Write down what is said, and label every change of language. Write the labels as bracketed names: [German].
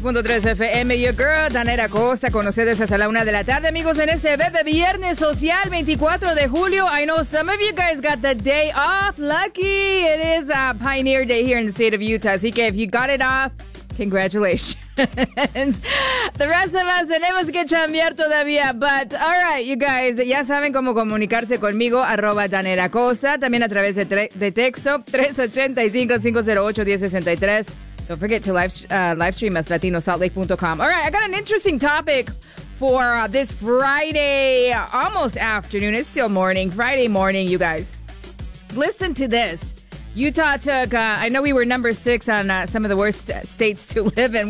[Spanish] Mundo 3 FM, [English] your girl, [Spanish] Danera Costa, con ustedes hasta la una de la tarde, amigos, en este bebé viernes social, 24 de julio. [English] I know some of you guys got the day off. Lucky, it is a Pioneer Day here in the state of Utah, [Spanish] así que [English] if you got it off, congratulations. The rest of us [Spanish] tenemos que chambear todavía, [English] but all right, you guys, [Spanish] ya saben cómo comunicarse conmigo, arroba Danera Costa, también a través de texto, 385-508-1063. [English] Don't forget to live stream us, latinosaltlake.com. All right, I got an interesting topic for this Friday, almost afternoon. It's still morning, Friday morning, you guys. Listen to this. Utah took, I know we were number six on some of the worst states to live in.